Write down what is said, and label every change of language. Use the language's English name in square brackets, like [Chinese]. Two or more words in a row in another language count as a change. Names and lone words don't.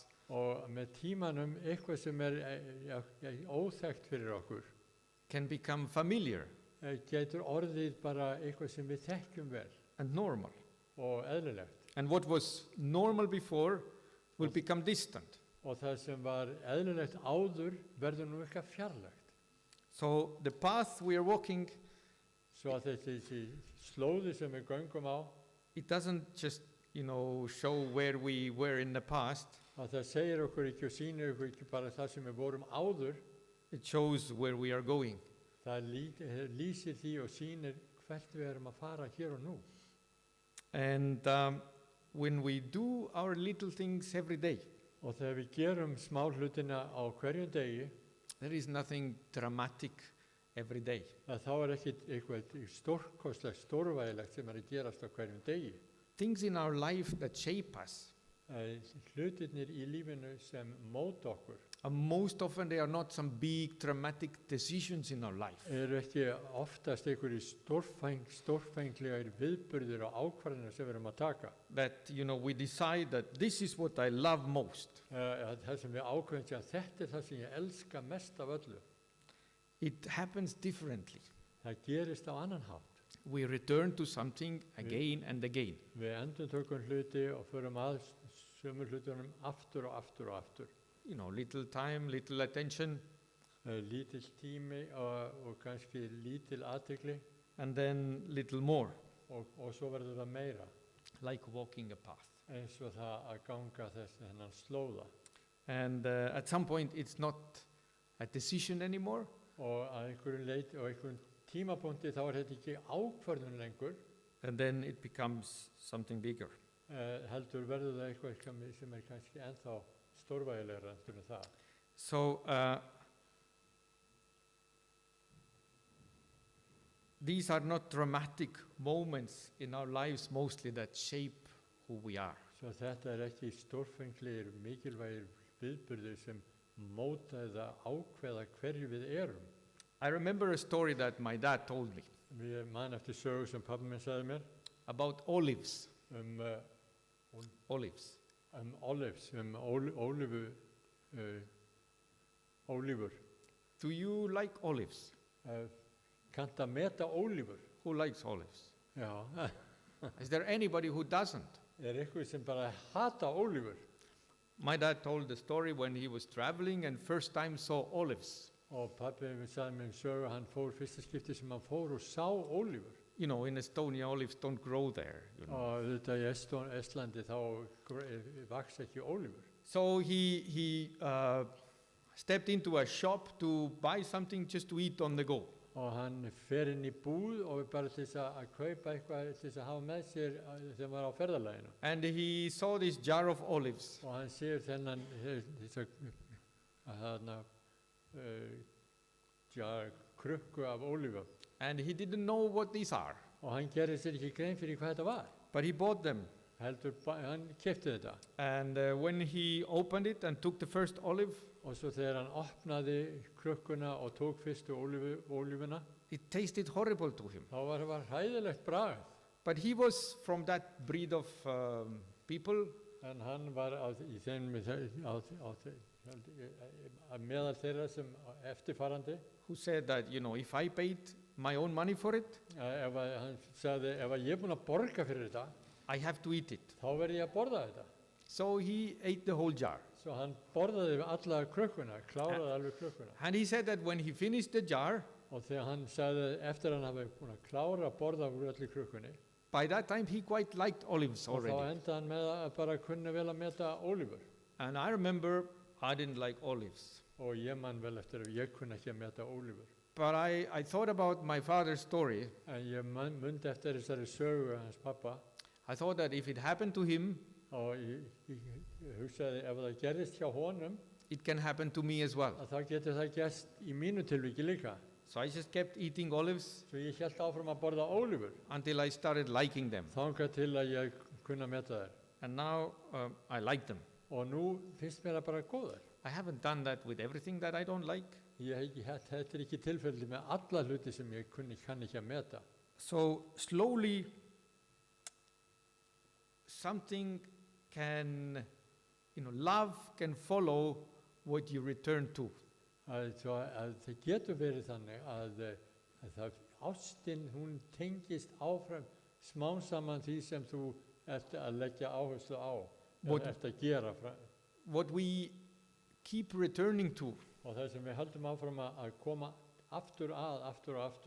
[Icelandic] Og með tímanum eitthvað sem óþekkt fyrir okkur [English] can become familiar [Icelandic] getur orðið bara eitthvað sem við þekkjum vel [English] and normal. [Icelandic] og eðlilegt. [English] And what was normal before will become distant. [Icelandic] Og það sem var eðlilegt áður verður nú eitthvað fjarlægt. [English] So the path we are walking, [Icelandic] Svo að þessi slóði sem við göngum á, [English] it doesn't just, show where we were in the past. [Icelandic] að það segir okkur ekki og sýnir okkur ekki bara það sem við vorum áður, [English] It shows where we are going. [Icelandic] það lýsir því og sýnir hvert við erum að fara hér og nú. [English] And when we do our little things every day, [Icelandic] Og þegar við gerum smá hlutina á hverjum degi, [English] there is nothing dramatic every day. [Icelandic] að þá ekkert eitthvað stórkostlegt, stórvægilegt sem að gerast á hverjum degi. [English] Things in our life that shape us [Icelandic] hlutirnir í lífinu sem móta okkur [English] And most often they are not some big dramatic decisions in our life. [Icelandic] ekki oftast einhverjir stórfenglegar viðburðir og ákvarðanir sem við erum að taka. [English] That, we decide that this is what I love most. [Icelandic] Það sem við ákveðum að þetta er það sem ég elska mest af öllu. [English] It happens differently. [Icelandic] Það gerist á annan hátt. [English] We return to something again and again. [Icelandic] Við endurtökum hluti og förum að sömu hlutunum aftur og aftur og aftur. [English] Little time, little attention, [Icelandic] Lítill tími og kannski lítil athygli [English] and then little more, [Icelandic] og svo verður það meira. [English] like walking a path. [Icelandic] Eins og það að ganga þennan slóða. [English] And at some point it's not a decision anymore, [Icelandic] Og að einhverjum leiti og einhverjum tímapunkti þá er þetta ekki ákvörðun lengur, [English] and then it becomes something bigger. [Icelandic] heldur verður það eitthvað sem er kannski ennþá stórvægilegra en það. [English] So these are not dramatic moments in our lives mostly that shape who we are. [Icelandic] Svo þetta er ekki stórfenglegir, mikilvægir viðburðir sem móta eða ákveða hverju við erum. [English] I remember a story that my dad told me [Icelandic] Ég man eftir sögu sem pabbi minn sagði mér [English] about olives. Olives. [Icelandic] Olives, ólífur. [English] Do you like olives? [Icelandic] Kanntu að meta ólífur? [English] Who likes olives? [Icelandic] Já. [English] Is there anybody who doesn't? [Icelandic] Eitthvað sem bara hata ólífur? [English] My dad told the story when he was traveling and first time saw olives. [Icelandic] Og pabbi sagði mér sögu, hann fór fyrsta skipti sem hann fór og sá ólífur. [English] In Estonia, olives don't grow there. [Icelandic] Og þetta í Estlandi þá vaks ekki ólífur. [English] So he stepped into a shop to buy something just to eat on the go. [Icelandic] Og hann fer inn í búð og bara til þess að kaupa eitthvað til þess að hafa með sér þegar hann var á ferðalaginu. [English] And he saw this jar of olives. [Icelandic] Og hann sér þennan krukku af ólífum. [English] And he didn't know what these are. [Icelandic] Og hann gerði sér ekki grein fyrir hvað þetta var. [English] But he bought them. [Icelandic] Hann keypti þetta. [English] And when he opened it and took the first olive, [Icelandic] Og svo þegar hann opnaði krukkuna og tók fyrstu ólífuna, [English] it tasted horrible to him. [Icelandic] þá var hræðilegt bragð. [English] But he was from that breed of people [Icelandic] En hann var í þeim meðal þeirra sem eftirfarandi. [English] who said that, if I paid my own money for it, [Icelandic] Hann sagði, ef ég er búinn að borga fyrir þetta, [English] I have to eat it. [Icelandic] þá verð ég að borða þetta. [English] So he ate the whole jar. [Icelandic] Svo hann borðaði alla krukkuna, kláraði alveg krukkuna. [English] And he said that when he finished the jar, [Icelandic] Og þegar hann sagði, eftir hann hafi búinn að klára að borða úr allir krukkunni, [English] by that time he quite liked olives [Icelandic] og þá [English] already. [Icelandic] endaði hann með að bara kunni vel að meta ólífur. [English] And I remember I didn't like olives. [Icelandic] Og ég man vel eftir að ég kunni ekki að meta ólífur. [English] But I thought about my father's story. [Icelandic] En ég mundi eftir þessari sögu hans pappa, [English] I thought that if it happened to him, [Icelandic] og ég hugsaði, ef það gerist hjá honum, [English] it can happen to me as well. [Icelandic] að þá getur það gerst í mínu tilviki líka. [English] So I just kept eating olives [Icelandic] Svo ég hélt áfram að borða ólífur, [English] until I started liking them. [Icelandic] þangað til að ég kunni að meta þær. [English] And now I like them. [Icelandic] Og nú finnst mér það bara góðar. [English] I haven't done that with everything that I don't like. [Icelandic] Þetta er ekki tilfelli með alla hluti sem ég kann ekki að meta. [English] So slowly, something can, love can follow what you return to. [Icelandic] Að það getur verið þannig að ástin, hún tengist áfram smám saman því sem þú ert að leggja áherslu á, ert að gera. [English] What we keep returning to [Icelandic] Og það sem við höldum áfram að koma aftur og aftur,